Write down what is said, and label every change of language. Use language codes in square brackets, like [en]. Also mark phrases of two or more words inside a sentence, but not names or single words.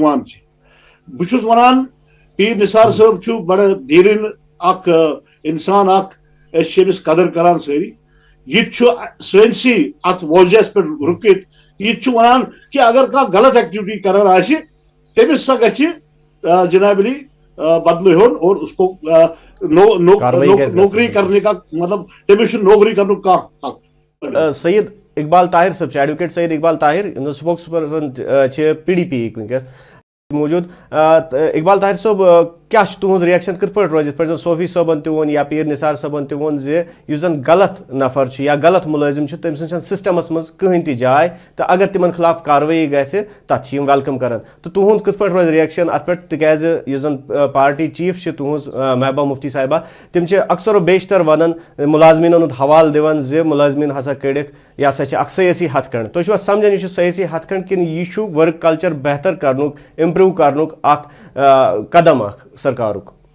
[ks] یِوان چھِ بہٕ چھُس ونان پیٖر نثار صٲب چھُ بڑٕ دیٖرِن اکھ انسان اکھ أسۍ چھِ أمِس قدر کران سٲری یہِ تہِ چھُ سٲنسٕے اتھ ووجہس پٮ۪ٹھ رُکِتھ یہِ تہِ چھُ ونان کہِ اگر کانٛہہ غلط ایکٹِوِٹی کران آسہِ تٔمِس سا گژھِ جناب علی بدلہٕ ہیوٚن [ur] اور اس کو نوکری کرنے کا مطلب [ks] تٔمِس چھُنہٕ نوکری کرنُک کانٛہہ حق سید اقبال طاہر صٲب چھِ ایڈوکیٹ سید اقبال طاہر یِم زن [en] spokes person [ks] چھِ پی ڈی پی یِکۍ وٕنکیٚس موجوٗد اقبال طاہر صٲب کیاہ چھُ تُہنٛز رِیکشن کِتھ پٲٹھۍ روزِ یِتھ پٲٹھۍ زن صوفی صٲبن تہِ ووٚن یا پیٖر نثار صٲبن تہِ ووٚن زِ یُس زن غلط نفر چھُ یا غلط مُلٲزِم چھُ تٔمۍ سٕنٛز چھنہٕ سسٹمس منٛز کٕہٕنۍ تہِ جاے تہٕ اگر تِمن خلاف کاروٲیی گژھِ تتھ چھِ یِم ویلکم کران تہٕ تُہنٛد کِتھ پٲٹھۍ روزِ رِیکشن اتھ پٮ۪ٹھ تِکیازِ یُس زن پارٹی چیف چھِ تُہنٛز محبوبہ مفتی صاحبہ تِم چھِ اکثر و بیشتر ونان مُلازمینن ہُنٛد حوالہٕ دِوان زِ مُلٲزمین ہسا کٔڑِکھ یہِ ہسا چھِ اکھ سیٲسی ہتھ کھنڈ تُہۍ چھِوا سمجھان یہِ چھُ سیٲسی ہتھ کھنڈ کِنہٕ یہِ چھُ [en] work culture [ks] بہتر کرنُک امپروو کرنُک اکھ قدم اکھ سرکارُک